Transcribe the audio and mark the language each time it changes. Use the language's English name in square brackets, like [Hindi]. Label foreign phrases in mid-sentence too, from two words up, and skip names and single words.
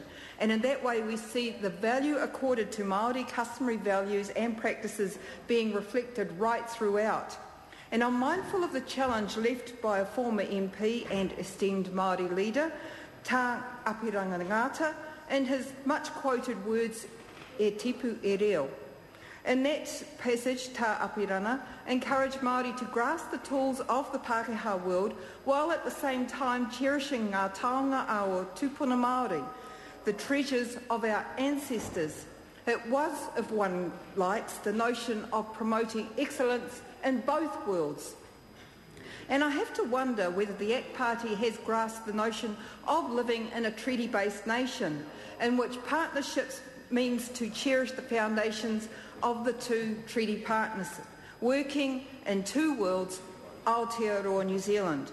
[English] And in that way we see the value accorded to Māori customary values and practices being reflected right throughout. And I'm mindful of the challenge left by a former MP and esteemed Māori leader, Tā Apiranga Ngāta, in his much quoted words, [Māori] e tipu e reo. [English] In that passage, Tā Apirana encouraged Māori to grasp the tools of the Pākehā world while at the same time cherishing [Māori] ngā taonga ao tūpuna Māori, [English] the treasures of our ancestors. It was, if one likes, the notion of promoting excellence in both worlds. And I have to wonder whether the ACT Party has grasped the notion of living in a treaty-based nation, in which partnerships means to cherish the foundations of the two treaty partners, working in two worlds, Aotearoa New Zealand.